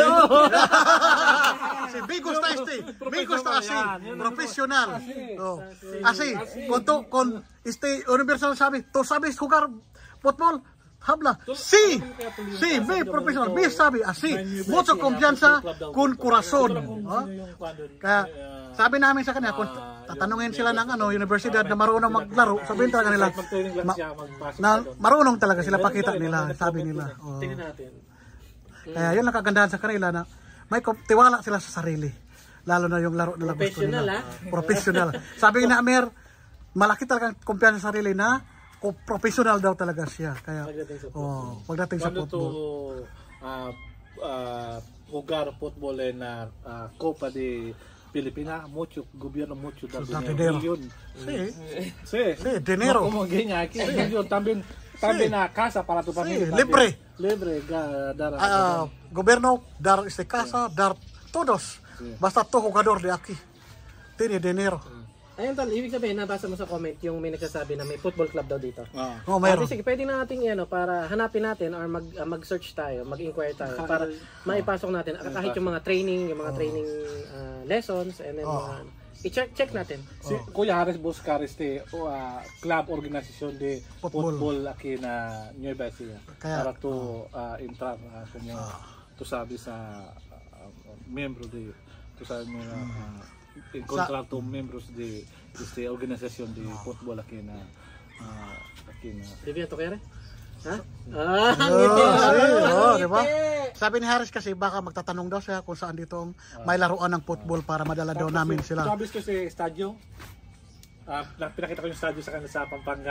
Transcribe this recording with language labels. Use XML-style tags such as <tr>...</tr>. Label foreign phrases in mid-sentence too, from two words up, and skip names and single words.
<es>Sí, me gusta este. Me gusta así. Profesional. Oh. Así. Con este universal sabe, tú sabes jugar fútbol. Habla. Sí. Sí, me profesional. Me sabe así. Mucho confianza con corazón. Oh.</es> <tl>Kaya sabi namin sa kanya, kung tatanungin sila ng universidad na marunong maglaro, sabihin talaga nila, na marunong talaga sila, pakita nila, sabi nila. Oh. Tingnan natin. Kaya yun ang kagandahan sa kanila na may tiwala sila sa sarili. Lalo na yung laro nila gusto Professional, nila. Professional. Sabi na Amer, malaki talagang kumpiyansa sa sarili na professional daw talaga siya. Kaya pagdating sa</tl> <es>Cuando tú football. jugar fútbol en la Copa de Pilipinas, mucho gobierno, mucho da dinero. Millón. Sí. Sí. Sí, dinero. No como Guinea, aquí millón, también a casa para tu familia. Sí, libre. Libre, dar Gobyerno, dar casa, dar todos. Basta to jugador de aquí. Tiene dinero.</es> <tl>Ayun tol, ibig sabihin, nabasa mo sa comment yung may nagsasabi na may football club daw dito. Oh, mayroon. Sige, pwede na natin para hanapin natin or mag-search tayo, mag-inquire tayo para maipasok natin kahit yung mga</tl> <en>training, lessons and then</en> <tl>i-check natin.</tl> <es>Sí, Kuya Harris buscar club organización de fútbol aquí na Nueva Ecija para tu entrar como tú sabes miembro de tú sabes encontrar tus miembros de esta organización de fútbol aquí na</es> <tl>Review to kaya? Ha? Diba? Sabi ni Harris kasi baka magtatanong daw siya kung saan dito may laruan ng football para madala daw namin sila. Sabis ko sa estadio. Pinakita ko yung estadio sa kanila sa Pampanga.</tl>